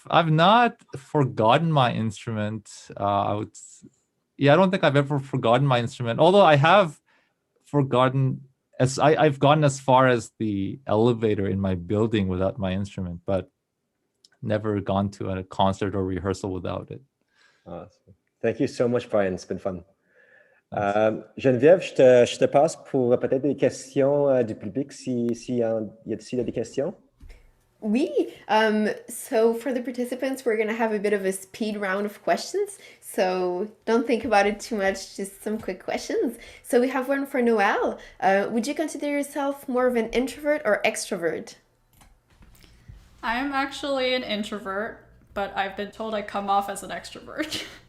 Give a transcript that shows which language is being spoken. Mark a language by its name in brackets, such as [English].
[English] I've not forgotten my instrument. I don't think I've ever forgotten my instrument. Although I have forgotten I've gotten as far as the elevator in my building without my instrument, but never gone to a concert or rehearsal without it. Awesome. Thank you so much, Brian. It's been fun. [French] Geneviève, je te passe pour peut-être des questions du public s'il y a des questions. Oui. [English] So for the participants, we're going to have a bit of a speed round of questions. So don't think about it too much, just some quick questions. So we have one for Noel. Would you consider yourself more of an introvert or extrovert? I'm actually an introvert, but I've been told I come off as an extrovert.